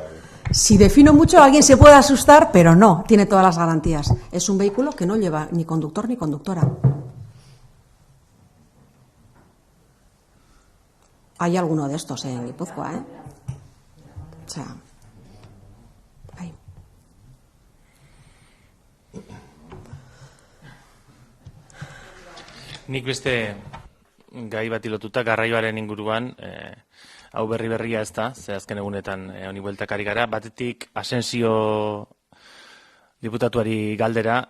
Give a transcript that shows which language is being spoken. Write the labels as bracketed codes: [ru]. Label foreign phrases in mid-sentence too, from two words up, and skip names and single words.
[es] Si defino mucho, alguien se puede asustar, pero no, tiene todas las garantías. Es un vehículo que no lleva ni conductor ni conductora. Hay alguno de estos en Guipúzcoa, ¿eh? O sea, hay. [eu] Nik beste gai bati lotuta garraioaren inguruan, hau berria ez da, ze azken egunetan honi bueltak ari gara, batetik Asensio diputatuari galdera,